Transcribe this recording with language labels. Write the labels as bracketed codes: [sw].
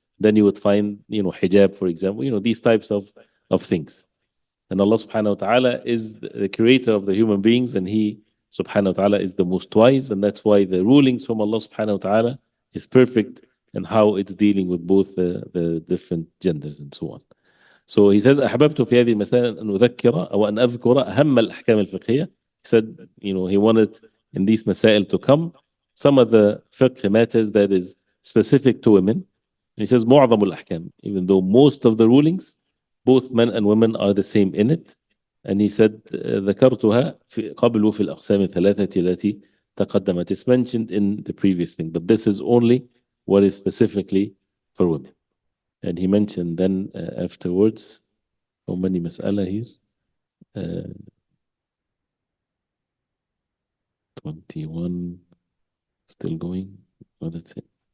[en] Then you would find, hijab, for example, these types of things. And Allah subhanahu wa ta'ala is the creator of the human beings, and He subhanahu wa ta'ala is the most wise, and that's why the rulings from Allah subhanahu wa ta'ala is perfect in how it's dealing with both the different genders and so on. [ar] So he says, أحببت في هذه المسائل أن أذكر أو أن أذكر أهم الأحكام الفقهية. [en] He said, he wanted in these masail to come some of the fiqh matters that is specific to women. And he says, معظم الأحكام, even though most of the rulings, both men and women are the same in it. [ar] And he said, ذكرتها قبل في الأقسام الثلاثة التي تقدمت. [en] It's mentioned in the previous thing, but this is only what is specifically for women. And he mentioned then afterwards, how many mas'ala here? 21, still going. Oh, that's it.